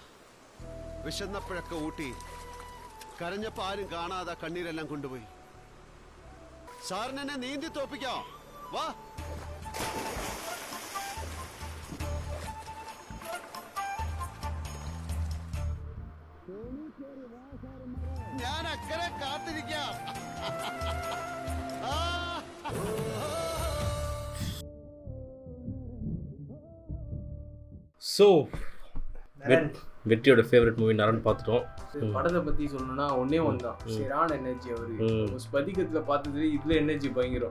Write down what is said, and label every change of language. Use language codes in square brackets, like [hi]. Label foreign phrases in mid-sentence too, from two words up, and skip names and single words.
[ml] വിശന്നപ്പോഴൊക്കെ ഊട്ടി, കരഞ്ഞപ്പോ ആരും കാണാതെ കണ്ണീരെല്ലാം കൊണ്ടുപോയി. സാറിനെ നീന്തി തോപ്പിക്കാം. വാ. ഞാൻ അക്കരെ കാത്തിരിക്കാം. [ta] ஸோ வெற்றியோட [en] favorite movie [ta] நரன் பார்த்துட்டோம். படத்தை பத்தி சொல்லணும்னா ஒன்னே ஒன்றுதான், சரியான எனர்ஜி. அவரு ஸ்பதிகத்துல பார்த்தது இதுல எனர்ஜி பயங்கரம்.